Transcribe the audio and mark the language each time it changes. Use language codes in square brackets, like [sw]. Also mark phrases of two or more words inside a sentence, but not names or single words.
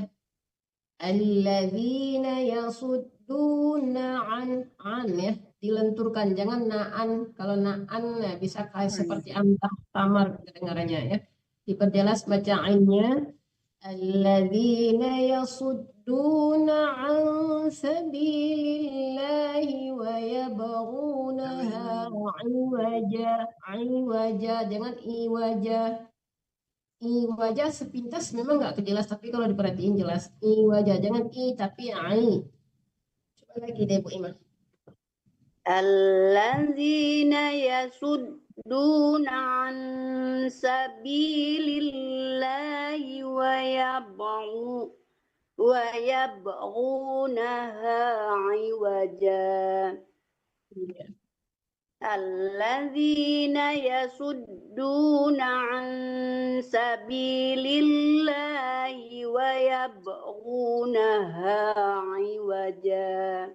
[ar] الذين يصدون عن يا, [id] dilenturkan, jangan [ar] na'an. [id] Kalau na'an nah, bisa kayak seperti antah samar kedengarannya ya. Diperjelas baca ainnya. [ar] الذين يصدون عن سبيل الله ويبغونها عوجا, jangan iwaja. [id] Iwaja sepintas memang nggak kejelas, tapi kalau diperhatiin jelas. Iwaja, jangan i tapi ai. Coba lagi deh Bu Ima. [ar] الذين يصدون عن سبيل الله ويبغونها عوجا. الذين يصدون عن سبيل الله ويبغونها عوجا.